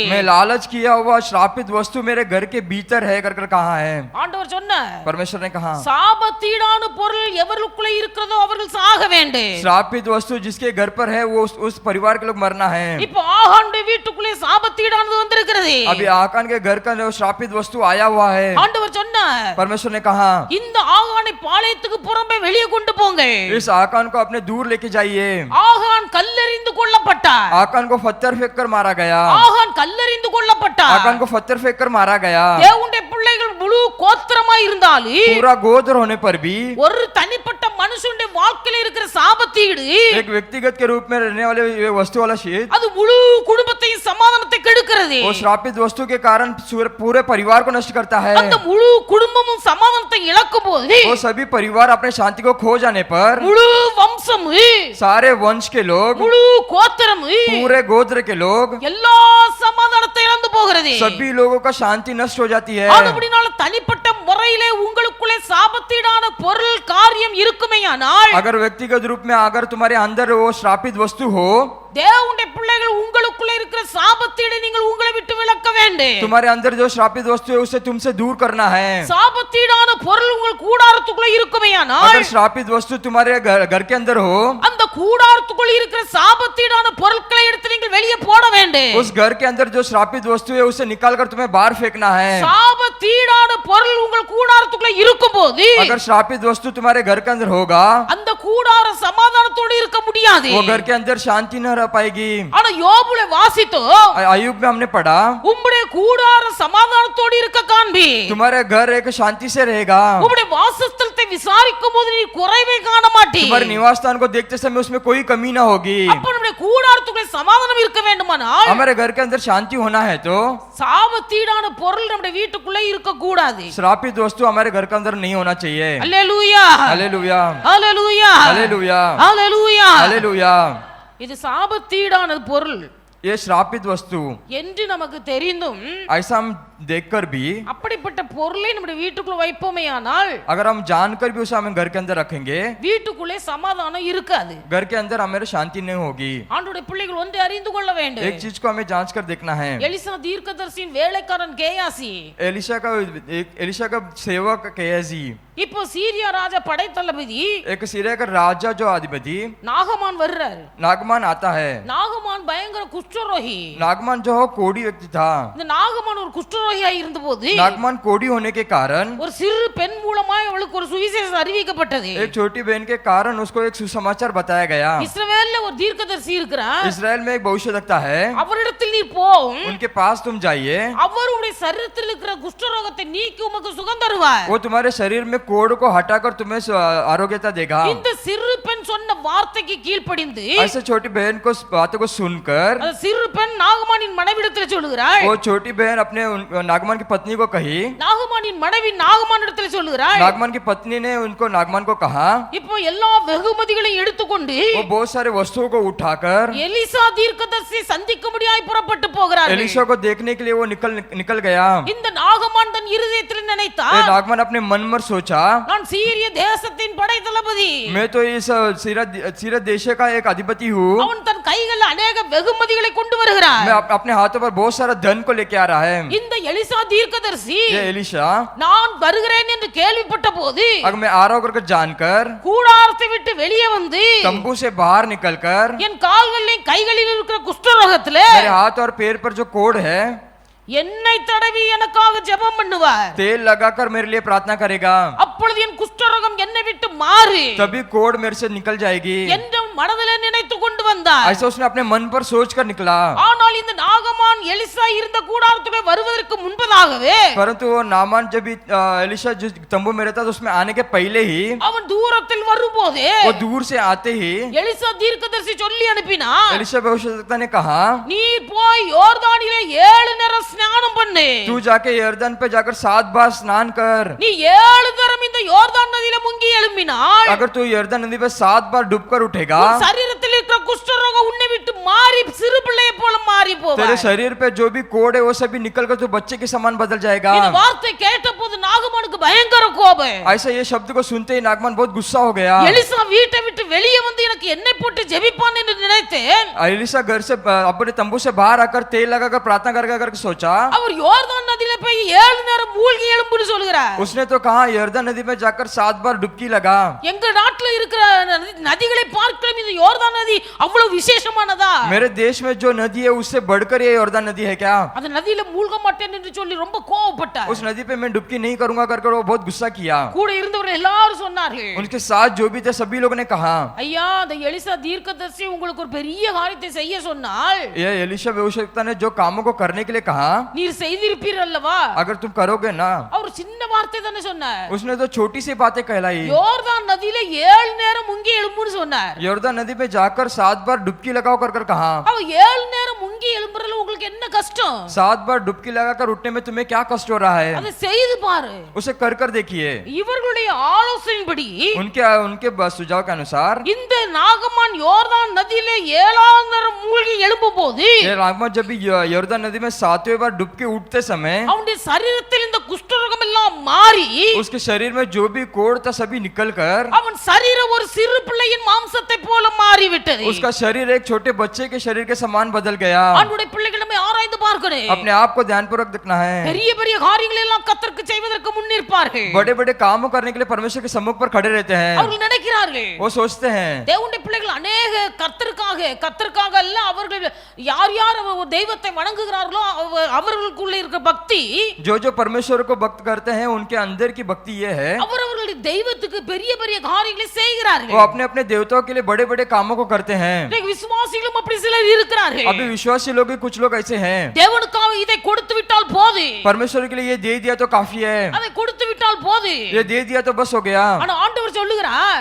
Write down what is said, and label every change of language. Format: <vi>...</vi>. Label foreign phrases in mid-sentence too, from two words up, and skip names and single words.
<hi>मैं लालच किया हुआ श्रापित वस्तु मेरे घर के भीतर है कर कहा है।</hi> <ta>ஆண்டவர் சொன்னார்,</ta> <hi>परमेश्वर ने कहा,</hi> <ta>சாபத்தீடான பொருள் எவருக்குள்ளே இருக்கிறதோ அவர்கள் சாக வேண்டும்.</ta> <hi>श्रापित वस्तु जिसके घर पर है वो उस परिवार के लोग मरना है।</hi> <ta>இப்போ ஆகானுடைய வீட்டுக்குள்ளே சாபத்தீடானது வந்திருக்கிறது.</ta> <hi>अभी आकान के घर का जो श्रापित वस्तु आया हुआ है।</hi> <ta>ஆண்டவர் சொன்னார்,</ta> <hi>परमेश्वर ने कहा,</hi> <ta>இந்த ஆகானை பாளையத்துக்கு புறம்பே வெளியே கொண்டு போங்க.</ta> <hi>इस आकान को अपने दूर लेके जाइए।</hi> <ta>ஆகான் கல்லெறிந்து கொல்லப்பட்டார்.</ta> <hi>आकान को पत्थर फेंक कर मारा गया।</hi> <ta>ஆகான் கல்லெறிந்து கொல்லப்பட்டார்.</ta> <hi>आकान को पत्थर फेंक कर मारा गया।</hi> <ta>தேவனுடைய பிள்ளைகள் முழு கோத்திரமாய் இருந்தாலும்</ta> <hi>पूरा गोत्र होने पर भी</hi> <ta>ஒரு தனிப்பட்ட மனுஷனுடைய வாழ்க்கையில இருக்கிற சாபத்தீடு</ta> <hi>एक व्यक्तिगत के रूप में रहने वाले ये वस्तु वाला शीत</hi> <ta>அது முழு குடும்பத்தையும் சமாதானத்தை கெடுக்கிறது.</ta> <hi>वो श्रापित वस्तु के कारण पूरे परिवार को नष्ट करता है।</hi> <ta>அந்த முழு குடும்பமும் சமாதானத்தை இழக்கும் போது</ta> <hi>वो सभी परिवार अपने शांति को खो जाने पर</hi> <ta>முழு வம்சம்,</ta> <hi>सारे वंश के लोग,</hi> <ta>முழு கோத்திரம்,</ta> <hi>पूरे गोत्र के लोग,</hi> <ta>எல்லா சமாதானத்தை இழந்து போகிறது.</ta> <hi>सभी लोगों का शांति नष्ट हो जाती है।</hi> <ta>அதுபடினால தனிப்பட்ட முறையிலே உங்களுக்குள்ளே சாபத்தீடான பொருள் காரியம் இருக்குமேயானால்</ta> <hi>अगर व्यक्तिगत रूप में अगर तुम्हारे अंदर वो श्रापित वस्तु हो,</hi> <ta>தேவனுடைய பிள்ளைகள் உங்களுக்குள்ளே இருக்கிற சாபத்தீடை நீங்கள் உங்களை விட்டு விலக்க வேண்டும்.</ta> <hi>तुम्हारे अंदर जो श्रापित वस्तु है उसे तुमसे दूर करना है।</hi> <ta>சாபத்தீடான பொருள் உங்கள் கூடாரத்துக்குள்ளே இருக்குமேயானால்</ta> <hi>अगर श्रापित वस्तु तुम्हारे घर के अंदर हो,</hi> <ta>அந்த கூடாரத்துக்குள் இருக்கிற சாபத்தீடான பொருட்களை எடுத்து நீங்கள் வெளியே போட வேண்டும்.</ta> <hi>उस घर के अंदर जो श्रापित वस्तु है उसे निकाल कर तुम्हें बाहर फेंकना है।</hi> <ta>சாபத்தீடான பொருள் உங்கள் கூடாரத்துக்குள்ளே இருக்கும்போது</ta> <hi>अगर श्रापित वस्तु तुम्हारे घर के अंदर होगा,</hi> <ta>அந்த கூடார சமாதானத்தோடு இருக்க முடியாது.</ta> <hi>वो घर के अंदर शांति न रह पाएगी।</hi> <ta>ஆனா யோபுல வாசித்தோம்.</ta> <hi>अय्यूब में हमने पढ़ा</hi> <ta>உம்முடைய கூடாரம் சமாதானத்தோடு இருக்க காண்பி.</ta> <hi>तुम्हारे घर एक शांति से रहेगा,</hi> <ta>உம்முடைய வாசஸ்தலத்தை விசாரிக்கும் போது நீ குறைவை காண மாட்டீ.</ta> <hi>तुम्हारे निवास स्थान को देखते समय उसमें कोई कमी ना होगी।</hi> <ta>அப்ப நம்முடைய கூடாரத்துக்குள்ளே சமாதானம் இருக்க வேண்டுமானால்</ta> <hi>हमारे घर के अंदर शांति होना है तो</hi> <ta>சாபத்தீடான பொருள் நம்முடைய வீட்டுக்குள்ளே இருக்க கூடாது.</ta> <hi>श्रापित वस्तु हमारे घर के अंदर नहीं होना चाहिए।</hi> <ta>அல்லேலூயா</ta> <hi>हालेलुया</hi> <ta>அல்லேலூயா</ta> <hi>हालेलुया</hi> <ta>அல்லேலூயா.</ta> <hi>हालेलुया।</hi> <ta>இது சாபத்தீடான பொருள்</ta> <hi>ये श्रापित वस्तु</hi> <ta>என்று நமக்கு தெரிந்தும்</ta> <hi>ऐसा हम देखकर भी</hi> <ta>அப்படிப்பட்ட பொருளை நம்முடைய வீட்டுக்குள்ள வைப்போமேயானால்</ta> <hi>अगर हम जानकर भी उसे हम घर के अंदर रखेंगे,</hi> <ta>வீட்டுக்குள்ளே சமாதானம் இருக்காது.</ta> <hi>घर के अंदर हमारे शांति नहीं होगी।</hi> <ta>ஆண்டவருடைய பிள்ளைகள் ஒன்றை அறிந்து கொள்ள வேண்டும்.</ta> <hi>एक चीज को हमें जांच कर देखना है।</hi> <ta>எலிசா தீர்க்கதரிசியின் வேலைக்காரன் கேயாசி</ta> <hi>एलिशा का सेवक केयाजी,</hi> <ta>இப்போ சீரியா ராஜா படைத்தளபதி</ta> <hi>एक सीरिया का राजा जो अधिपति</hi> <ta>நாகமான் வர்றாரு.</ta> <hi>नागमान आता है।</hi> <ta>நாகமான் பயங்கர குஷ்டரோகி.</ta> <hi>नागमान जो कोढ़ी व्यक्ति था,</hi> <ta>இந்த நாகமான் ஒரு குஷ்டரோகியா இருந்தபோது</ta> <hi>नागमान कोढ़ी होने के कारण</hi> <ta>ஒரு சிறு பெண் மூலமாய் அவளுக்கு ஒரு சுவிசேஷம் அறிவிக்கப்பட்டது.</ta> <hi>एक छोटी बहन के कारण उसको एक सुसमाचार बताया गया।</hi> <ta>இஸ்ரவேல்ல ஒரு தீர்க்கதரிசி இருக்கிறார்.</ta> <hi>इस्राएल में एक भविष्यवक्ता है,</hi> <ta>அவரிடத்தில் நீர் போம்.</ta> <hi>उनके पास तुम जाइए,</hi> <ta>அவருடைய சரீரத்தில் இருக்கிற குஷ்டரோகத்தை நீக்கி உமக்கு சுகம் தருவார்.</ta> <hi>वो तुम्हारे शरीर में कोढ़ को हटाकर तुम्हें आरोग्यता देगा।</hi> <ta>இந்த சிறு பெண் சொன்ன வார்த்தைக்கு கீழ்ப்படிந்து</ta> <hi>ऐसे छोटी बहन को बातों को सुनकर</hi> <ta>அந்த சிறு பெண் நாகமானின் மனைவிடத்தில் சொல்லுகிறாள்.</ta> <hi>वो छोटी बहन अपने नागमान की पत्नी को कही,</hi> <ta>நாகமானின் மனைவி நாகமானிடத்தில் சொல்லுகிறாள்.</ta> <hi>नागमान की पत्नी ने उनको नागमान को कहा,</hi> <ta>இப்போ எல்லா வெகுமதிகளையும் எடுத்துக்கொண்டு</ta> <hi>वो बहुत सारे वस्तुओं को उठाकर</hi> <ta>எலிசா தீர்க்கதரிசி சந்திக்கும்படியாய் புறப்பட்டு போகிறார்கள்.</ta> <hi>एलिशा को देखने के लिए वो निकल गया।</hi> <ta>இந்த நாகமான் தன் இருதயத்தில்</ta> <hi>ये</hi> <ta>நினைத்தார்,</ta> <hi>नागमान अपने मन में सोचा,</hi> <ta>நான் சீரிய தேசத்தின் படைத்தளபதி.</ta> <hi>मैं तो इस सीरिया देश का एक अधिपति हूँ।</hi> <ta>அவன் தன் கைகளில் अनेक வெகுமதிகளை கொண்டு வருகிறார்.</ta> <hi>मैं अपने हाथों पर बहुत सारा धन को लेके आ रहा है।</hi> <ta>இந்த எலிசா தீர்க்கதரிசி</ta> <hi>ये एलिशा</hi> <ta>நான் வருகிறேன் என்று கேள்விப்பட்ட போது</ta> <hi>अगर मैं आ रहा हूँ करके जानकर</hi> <ta>கூடாரத்தை விட்டு வெளியே வந்து</ta> <hi>तंबू से बाहर निकलकर</hi> <ta>என் கால்களிலும் கைகளில் இருக்கிற குஷ்டரோகத்திலே</ta> <hi>मेरे हाथ और पैर पर जो कोढ़ है</hi> <ta>எண்ணெய் தடவி எனக்காக ஜெபம் பண்ணுவார்.</ta> <hi>तेल लगाकर मेरे लिए प्रार्थना करेगा,</hi> <ta>அப்பொழுது என் குஷ்டரோகம் என்னை விட்டு மாறி</ta> <hi>तभी कोढ़ मेरे से निकल जाएगी।</hi> <ta>என்று மனதிலே நினைத்து கொண்டு வந்தார்.</ta> <hi>ऐसा उसने अपने मन पर सोच कर निकला।</hi> <ta>ஆனால் இந்த நாகமான் எலிசா இருந்த கூடாரத்துக்கு வருவதற்கு முன்பதாகவே</ta> <hi>परंतु वो नामान जब भी एलिशा जो तंबू में रहता था उसमें आने के पहले ही</hi> <ta>அவன் தூரத்தில் வரும்போது</ta> <hi>वो दूर से आते ही</hi> <ta>எலிசா தீர்க்கதரிசி சொல்லி அனுப்பினார்,</ta> <hi>एलिशा भविष्यवक्ता ने कहा,</hi> <ta>நீ போய் யோர்தானிலே 7 நேரம் ஸ்நானம் பண்ணு.</ta> <hi>तू जाके यर्दन पे जाकर 7 बार स्नान कर।</hi> <ta>நீ 7 தரம் இந்த யோர்தான் நதியில முங்கி எழும்பினால்</ta> <hi>अगर तू यर्दन नदी पे 7 बार डूबकर उठेगा,</hi> <ta>உன் சரீரத்தில் இருக்கிற குஷ்டரோகம் உன்னை விட்டு மாறி சிறு பிள்ளையை போல மாறி</ta> <hi>तेरे</hi> <ta>போவாய்.</ta> <hi>शरीर पे जो भी कोढ़ है वो सभी निकलकर तू बच्चे के समान बदल जाएगा।</hi> <ta>இந்த வார்த்தை கேட்டபோது நாகமானுக்கு பயங்கர கோபம்.</ta> <hi>ऐसा ये शब्द को सुनते ही नागमान बहुत गुस्सा हो गया।</hi> <ta>எலிசா வீட்டை விட்டு வெளியே வந்து எனக்கு எண்ணெய் போட்டு ஜெபிப்பான் என்று நினைத்தேன்.</ta> <hi>एलिशा घर से अपने तंबू से बाहर आकर तेल लगाकर प्रार्थना करके सोचा,</hi> <ta>அவர் யோர்தான் நதியில போய் 7 நேரம் மூழ்கி எழும்புன்னு சொல்கிறார்.</ta> <hi>उसने तो कहा यर्दन नदी में जाकर 7 बार डुबकी लगा।</hi> <ta>எங்க நாட்டுல இருக்கிற நதிகளை பார்க்கலாம் இந்த யோர்தான் நதி அவ்வளவு விசேஷமானதா?</ta> <hi>मेरे देश में जो नदी है उससे बढ़कर ये यर्दन नदी है क्या?</hi> <ta>அந்த நதியில மூழ்க மாட்டேன் என்று சொல்லி ரொம்ப கோவப்பட்டார்.</ta> <hi>उस नदी पे मैं डुबकी नहीं करूंगा करके वो बहुत गुस्सा किया।</hi> <ta>கூட இருந்தவர்கள் எல்லாரும் சொன்னார்கள்,</ta> <hi>उनके साथ जो भी थे सभी लोगों ने कहा,</hi> <ta>ஐயா அந்த எலிசா தீர்க்கதரிசி உங்களுக்கு ஒரு பெரிய காரியத்தை செய்ய சொன்னால்</ta> <hi>ये एलिशा भविष्यवक्ता ने जो कामों को करने के लिए कहा,</hi> <ta>நீர் செய்திருப்பீர் அல்லவா?</ta> <hi>अगर तुम करोगे ना,</hi> <ta>அவர் சின்ன வார்த்தை தானே சொன்னார்.</ta> <hi>उसने तो छोटी सी बातें कहलाई।</hi> <ta>யோர்தான் நதியில 7 நேரம் முங்கி எழும்புன்னு சொன்னார்.</ta> <hi>यर्दन नदी पे जाकर 7 बार डुबकी लगाओ कर कहा।</hi> <ta>அவ 7 நேரம் முங்கி எழும்புறதுல உங்களுக்கு என்ன கஷ்டம்?</ta> <hi>7 बार डुबकी लगाकर उठने में तुम्हें क्या कष्ट हो रहा है?</hi> <ta>அதை செய்து பாரு.</ta> <hi>उसे कर देखिए।</hi> <ta>இவர்களுடைய ஆலோசனைப்படி</ta> <hi>उनके सुझाव के अनुसार</hi> <ta>இந்த நாகமான் யோர்தான் நதியில 7ஆம் நேரம் மூழ்கி எழும்பும்போது</ta> <hi>ये नागमान जब भी यर्दन नदी में 7वें बार डुबकी उठते समय</hi> <ta>அவனுடைய சரீரத்தில் இந்த குஷ்டரோகம் எல்லாம் மாறி</ta> <hi>उसके शरीर में जो भी कोढ़ था सभी निकलकर</hi> <ta>அவன் சரீரம் ஒரு சிறு பிள்ளையின் மாம்சத்தை போல மாறிவிட்டது.</ta> <hi>उसका शरीर एक छोटे बच्चे के शरीर के समान बदल गया।</hi> <ta>அவனுடைய பிள்ளைகள் நம்ம ஆராய்ந்து பார்க்கணும்.</ta> <hi>अपने आप को ध्यानपूर्वक देखना है।</hi> <ta>பெரிய பெரிய காரியங்களை எல்லாம் கர்த்தருக்கு செய்வதற்கு முன்னிருப்பார்கள்.</ta> <hi>बड़े बड़े कामों करने के लिए परमेश्वर के सम्मुख पर खड़े रहते हैं।</hi> <ta>அவர்கள் நினைக்கிறார்கள்,</ta> <hi>वो सोचते हैं</hi> <ta>தேவனுடைய பிள்ளைகள் अनेक கர்த்தருக்காக அல்ல, அவர்கள் யார் யார் தெய்வத்தை வணங்குகிறார்களோ அவர்களுக்குள்ள இருக்கிற பக்தி,</ta> <hi>जो परमेश्वर को भक्त करते हैं उनके अंदर की भक्ति ये है</hi> <ta>அவர்கள் அவர்களுடைய தெய்வத்துக்கு பெரிய பெரிய காரியங்களை</ta> <hi>वो</hi> <ta>செய்கிறார்கள்.</ta> <hi>अपने अपने देवताओं के लिए बड़े बड़े कामों को करते हैं।</hi> <ta>இன்னைக்கு விசுவாசிகளும் அப்படி சிலர் இருக்கிறார்கள்.</ta> <hi>अभी विश्वासी लोग भी कुछ लोग ऐसे हैं,</hi> <ta>தேவனுக்காக இதை கொடுத்து விட்டால் போது,</ta> <hi>परमेश्वर के लिए ये दे दिया तो काफी है,</hi> <ta>அதை கொடுத்து விட்டால் போது.</ta> <hi>ये दे दिया तो बस हो गया।</hi> <ta>ஆனா ஆண்டவர் சொல்லுகிறார்,</ta>